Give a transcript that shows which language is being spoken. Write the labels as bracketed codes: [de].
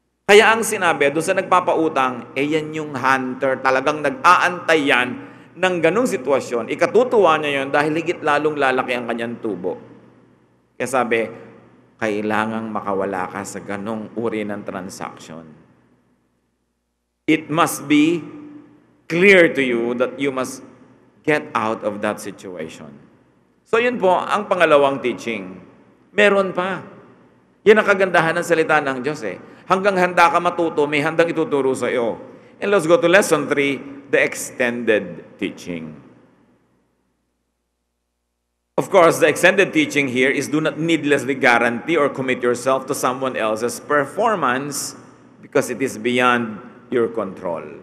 [tl] Kaya ang sinabi, doon sa nagpapautang, yan yung hunter, talagang nag-aantay yan ng ganong sitwasyon. Ikatutuwa niya yon dahil higit lalong lalaki ang kanyang tubo. Kaya sabi, kailangang makawala ka sa ganong uri ng transaction. [en] It must be clear to you that you must get out of that situation. [tl] So yun po, ang pangalawang teaching. Meron pa. Yan ang kagandahan ng salita ng Diyos Hanggang handa ka matuto, may handang ituturo sa iyo. [en] And let's go to lesson 3, the extended teaching. Of course, the extended teaching here is do not needlessly guarantee or commit yourself to someone else's performance because it is beyond your control.